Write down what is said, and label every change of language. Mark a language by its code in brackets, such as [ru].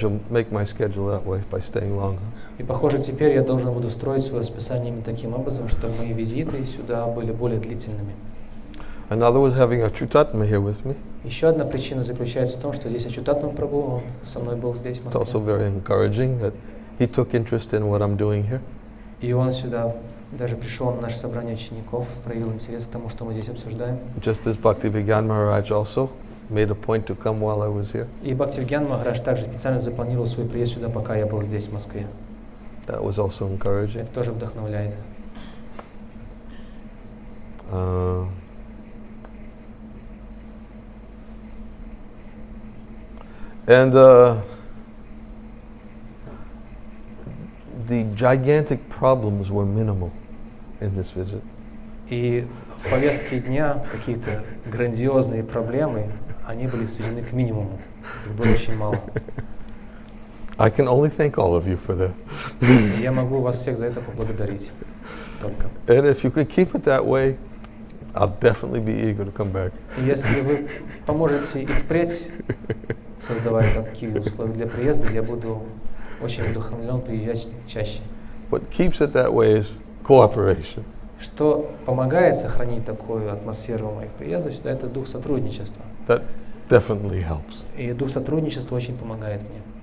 [en] Make my schedule that way by staying longer. [ru] И похоже, теперь я должен буду строить свое расписание именно таким образом, чтобы мои визиты сюда были более длительными. [en] Another was having a Chutatma here with me. [ru] Еще одна причина заключается в том, что здесь Ачутатма Прабху, он со мной был здесь, в [en] It's also [ru] Москве. [en] very encouraging that he took interest in what I'm doing here. [ru] И он сюда даже пришел на наше собрание учеников, проявил интерес к тому, что мы здесь обсуждаем. [en] Just as Bhaktivinoda Maharaj also made a point to come while I was here. [ru] И Бхактиведанты Махарадж также специально запланировал свой приезд сюда, пока я был здесь, в Москве. [en] That was also encouraging. [ru] Это тоже вдохновляет. [en] And the gigantic problems were minimal in this visit. [ru] И в повестке дня какие-то грандиозные проблемы, они были сведены к минимуму. Их было очень мало. [en] I can only thank all of you for that. [ru] Я могу вас всех за это поблагодарить. Только. [en] And if you could keep it that way, I'll definitely be eager to come back. [ru] И если вы поможете и впредь создавать такие условия для приезда, я буду очень вдохновлен приезжать чаще. [en] What keeps it that way is cooperation. [ru] Что помогает сохранить такую атмосферу моих приездов сюда, это дух сотрудничества. [en] That definitely helps. [ru] И дух сотрудничества очень помогает мне.